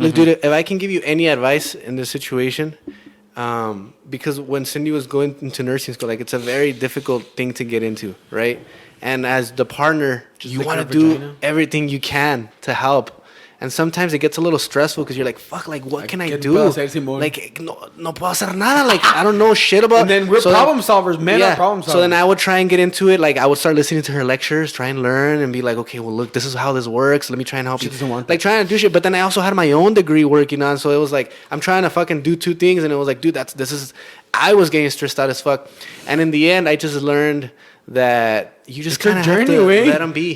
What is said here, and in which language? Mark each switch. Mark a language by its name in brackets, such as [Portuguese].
[English] Look, dude, if I can give you any advice in this situation, because when Cindy was going into nursing school, like, it's a very difficult thing to get into, right? And as the partner, you want to do everything you can to help. And sometimes it gets a little stressful because you're like, fuck, like, what can I do? [Spanish] Like, no puedo hacer nada. [English] Like, I don't know shit about. And then we're problem solvers. Men are problem solvers. So then I would try and get into it. Like, I would start listening to her lectures, try and learn, and be like, okay, well, look, this is how this works. Let me try and help you. Like, trying to do shit. But then I also had my own degree working on. So it was like, I'm trying to fucking do 2 things. And it was like, dude, I was getting stressed out as fuck. And in the end, I just learned that you just kind of have to let them be.